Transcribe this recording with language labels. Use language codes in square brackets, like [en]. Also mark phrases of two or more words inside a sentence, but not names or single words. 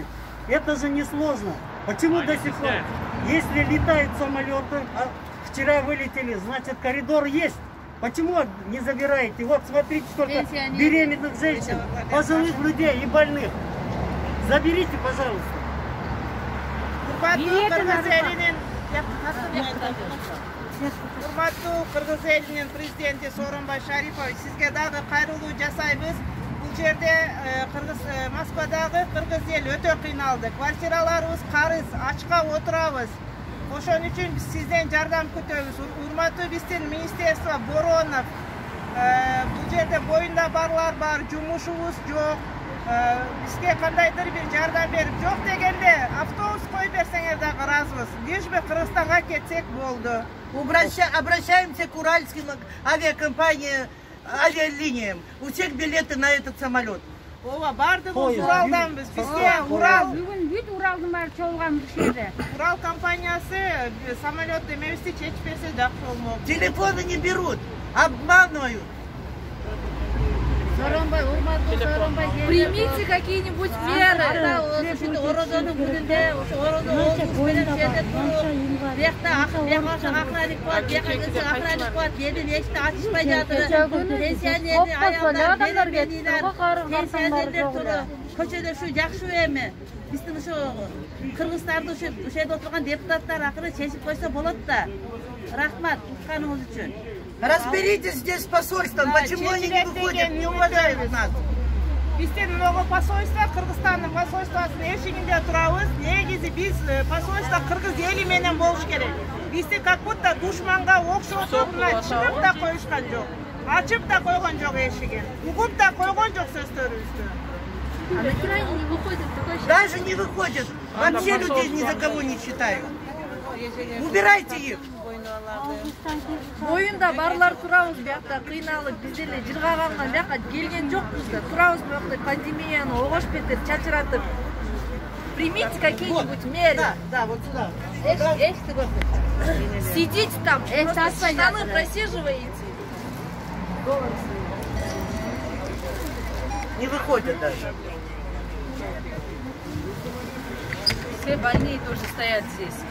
[ru] Это же не сложно. Почему до сих пор? Если летают самолеты, а вчера вылетели, значит коридор есть. Почему не забираете? Вот смотрите, сколько беременных женщин, пожилых людей и больных. Заберите, пожалуйста. [ky] Урматтуу Кыргыз элинин президенти Сооронбай Шарипович, сизге дагы кайрылуу жасайбыз. Бул жерде Москвадагы кыргыз эл өтө кыйналды. Квартираларыбыз карыз, ачка отурабыз. Ошон үчүн биз сизден жардам күтөбүз. Урматтуу биздин министерство Боронов, бул жерде боюнда барлар бар, жумушубуз жок. Бизге кандайдыр бир жардам берип, жок дегенде автобус коюп берсеңер дагы ыраазыбыз. [ru] Лишь бы [ky] Кыргызстанга кетсек болду. [ru] Обращаемся к уральским авиалиниям. У всех билеты на этот самолет. [ky] Ооба, бардыгыбыз Уралданбыз. Бизге Урал. Бүгүн бүт Уралдын баары чогулган бул жерде. Урал компаниясы самолет эмебизди чечип берсе жакшы болмок. [ru] Телефоны не берут, обманывают. Примите какие-нибудь меры. [ky] Көчөдө ушу жакшы эми. Биздин ушу кыргыздарды ушу жерде отурган депутаттар акыры чечип койсо болот да. Рахмат укканыңыз үчүн. [ru] Разберитесь здесь с посольством, почему они не выходят, не уважают нас. [ky] Биздин много посольство, Кыргызстандын посольствосунун эшигинде турабыз. Негизи биз посольство кыргыз эли менен болуш керек. Бизди [ru] как будто [ky] душманга окшотуп чыгып да коюшкан жок. Ачып да койгон жок эшигин. Угуп да койгон жок сөздөрүбүздү. [ru] Даже не выходят. Вообще людей ни за кого не считают. Убирайте их. [ky] Боюнда барлар турабыз, биякта кыйналып, биз эле жыргаганга бияка келген жокпуз да. Турабыз биякта пандемияны огош бетер чачыратып. [ru] Примите какие-нибудь меры. Да, вот сюда. Сидите там, штаны просиживаете. Не выходят даже. Все больные тоже стоят здесь.